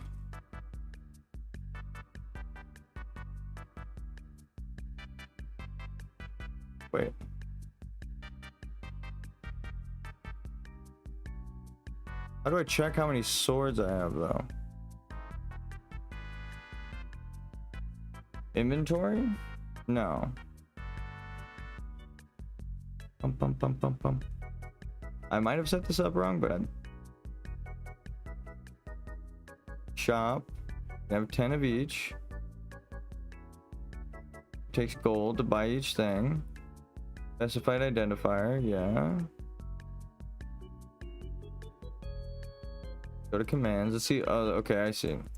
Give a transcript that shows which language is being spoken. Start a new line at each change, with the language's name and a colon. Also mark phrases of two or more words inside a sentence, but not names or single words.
English: Wait. How do I check how many swords I have though? Inventory? No. Pum, pum, pum, pum, pum. I might have set this up wrong, but shop. I have 10 of each. Takes gold to buy each thing. Specified identifier, yeah. Go to commands. Let's see. Oh, okay, I see.